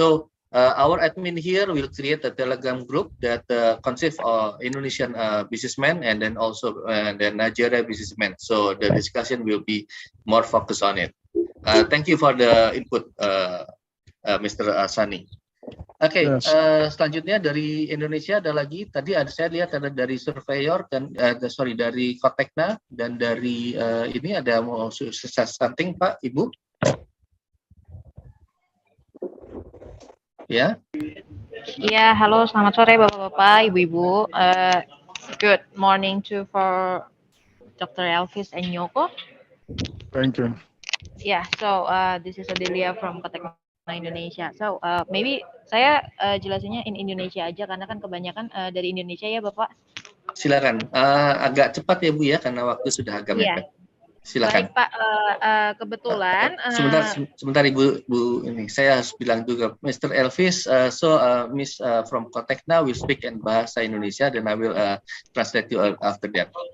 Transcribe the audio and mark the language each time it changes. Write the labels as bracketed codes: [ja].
[en] So our admin here will create a Telegram group that consists of Indonesian businessmen and then also the Nigeria businessmen. So the discussion will be more focused on it. Thank you for the input, Mr. Sani. [id] Oke, selanjutnya dari Indonesia ada lagi. Tadi saya lihat ada dari Surveyor dan dari Kotekna, dan dari ini ada mau something, Pak, Ibu. Ya. Ya, halo, selamat sore Bapak-bapak, Ibu-ibu. [en] Good morning for Dr. Elvis and Nyoko. Thank you. Yeah, so this is Adelia from Kotekna Indonesia. So maybe [id] saya jelasinnya [en] in Indonesia [id] aja, karena kan kebanyakan dari Indonesia ya Bapak. Silakan, agak cepat ya Bu ya, karena waktu sudah agak mepet. Silakan. Baik Pak, kebetulan. Sebentar Ibu, ini saya harus bilang juga, Mr. Elvis. [en] Miss from Kotekna will speak in bahasa Indonesia, [id] dan [en] I will translate you after that.